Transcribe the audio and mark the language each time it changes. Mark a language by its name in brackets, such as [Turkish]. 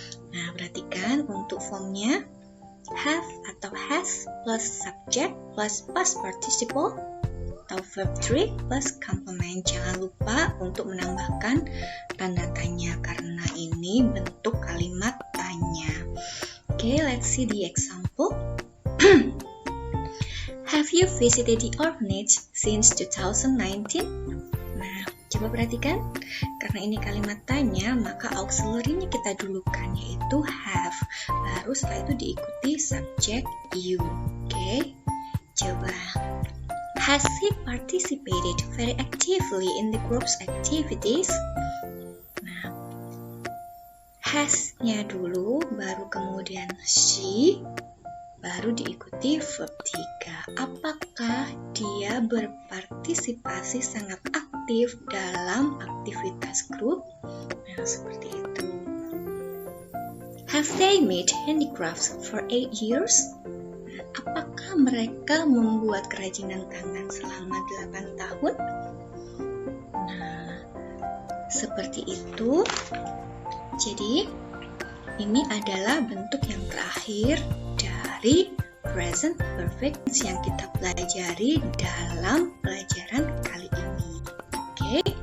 [Indonesian] Nah, perhatikan untuk formnya, have atau has plus subject plus past participle atau verb 3 plus complement. Jangan lupa untuk menambahkan tanda tanya karena ini bentuk kalimat tanya. [English] Okay, let's see the example. Have you visited the orphanage since 2019? Nah, [Indonesian] Coba perhatikan, karena ini kalimat tanya, maka auxiliary-nya kita dulukan, yaitu have. Baru setelah itu diikuti subject you. Oke, coba. [English] Has he participated very actively in the group's activities? [Indonesian] Nah, has-nya dulu, baru kemudian she, baru diikuti verb 3. Apakah dia berpartisipasi sangat aktif dalam aktivitas grup? Nah, seperti itu. [English] Have they made handicrafts for 8 years? [Indonesian] Apakah mereka membuat kerajinan tangan selama 8 tahun? Nah, seperti itu. Jadi, ini adalah bentuk yang terakhir dari present perfect yang kita pelajari dalam pelajaran kali ini. Oke?